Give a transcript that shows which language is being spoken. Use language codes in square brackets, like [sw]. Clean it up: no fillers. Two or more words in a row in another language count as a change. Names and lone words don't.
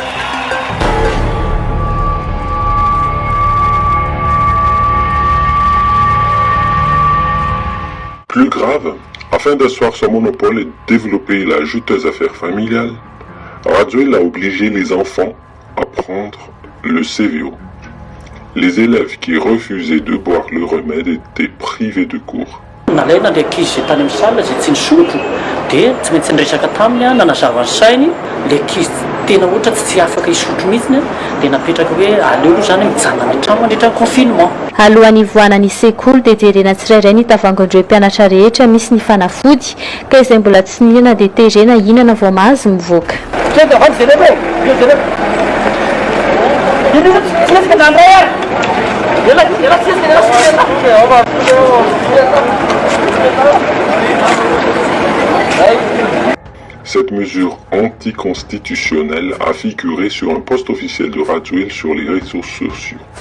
[fr] Plus grave, afin d'asseoir son monopole et de développer la juteuse affaire familiale, Razuel a obligé les enfants à prendre le CVO. Les élèves qui refusaient de boire le remède étaient privés de cours. [mg] nalaina le ankizy zay tany amin'ny salle zay tsy nisotro dia tsy maintsy niresaka taminy a nanazava ny sainy le ankizy tena ohatra tsy afaka hisotro mihitsiny dia napetraka hoe aleo aloha zany mijanona any an-trano mandritra ny confinement. Alohan'ny ivoanany sekoly dia jerena tsirairay ny tavaingandreo mpianatra rehetra misy ny fanafody ka izay mbola tsy nihinana dia terena hinana vao mahazo mivoaka. [fr] Cette mesure anticonstitutionnelle a figuré sur un post officiel de Rajoelina sur les réseaux sociaux.